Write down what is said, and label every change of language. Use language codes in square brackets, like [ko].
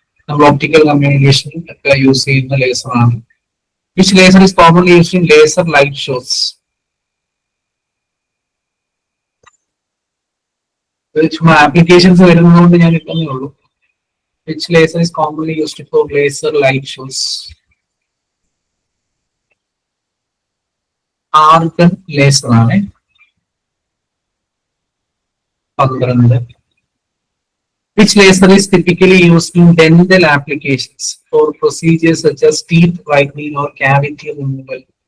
[ml] നമ്മൾ optical communication ഒക്കെ use ചെയ്യുന്ന ലേസർ ആണ്. [en] Which laser is commonly used in laser light shows? [ml] ചുമ്മാ ആപ്ലിക്കേഷൻസ് വരുന്നതുകൊണ്ട് ഞാൻ ഇട്ടേ ഉള്ളൂ. [en] Which laser is commonly used for laser light shows? [ml] Argon laser ആണ്. [en] 12. Which laser is typically used in dental applications for procedures such as teeth whitening or cavity removal?